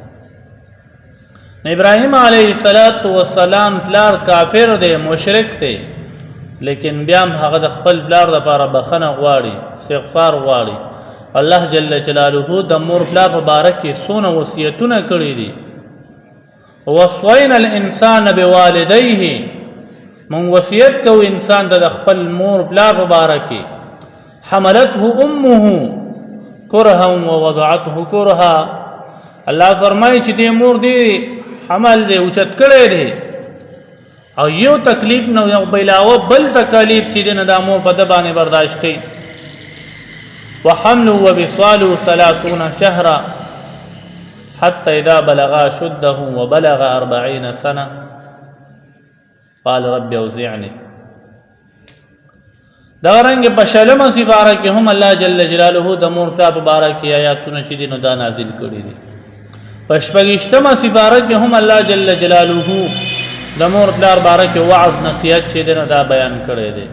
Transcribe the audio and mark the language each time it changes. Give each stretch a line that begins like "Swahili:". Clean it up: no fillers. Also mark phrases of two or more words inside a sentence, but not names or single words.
Pashto: ابراهیم
Arabic: علیه السلام
Pashto: پلار کافر دی، مشرک دی، لیکن بیا هغه د خپل پلار لپاره بخنه غواړي، استغفار غواړي. الله
Arabic: جل جلاله
Pashto: د مور پلار مبارک کې سونه وصیتونه کړی دي.
Arabic: وصینا الانسان بوالديه،
Pashto: من وصیت کو انسان د خپل مور پلار مبارک کې
Arabic: حملته امه کرها ووضعته کرها.
Pashto: الله فرمایي چې دې مور دې حمل دې اوچت کړی دی او یو تکلیف نو یو بلاوه بل تکلیف چې دې نه د مور په د باندې برداشت کړي.
Arabic: وحمل وبصال 30 شهرا، حتى اذا بلغ اشده وبلغ 40 سنه قال رب اوزعني.
Pashto: دا رنګ په شلمه سپاره کې هم الله
Arabic: جل جلاله
Pashto: د مور پلار په باره کې آیاتونه چې دي نو دا نازل کړي دي. په شپږشتمه سپاره کې هم الله
Arabic: جل جلاله
Pashto: د مور پلار باره کې وعظ نصیحت چې دي نو دا بیان کړي دي.